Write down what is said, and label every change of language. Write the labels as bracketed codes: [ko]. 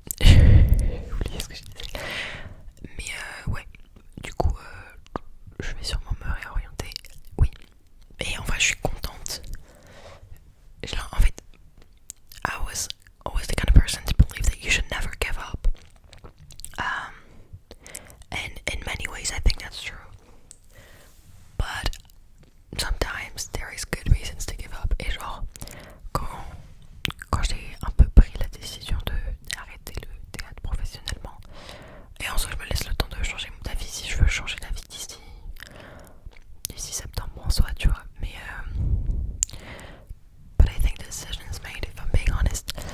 [fr] J'ai oublié ce que je disais. Mais ouais, du coup, je vais sûrement me réorienter. Oui. Et en vrai, je suis contente. En fait, [en] I was always the kind of person to believe that you should never give up. And in many ways, I think that's true. But sometimes there is good reasons to give up. [fr] Et genre, quand j'ai un peu pris la décision d'arrêter le théâtre professionnellement, et en soi je me laisse le temps de changer d'avis si je veux changer d'avis d'ici septembre en soi, tu vois, mais [en] but I think the decision is made, if I'm being honest.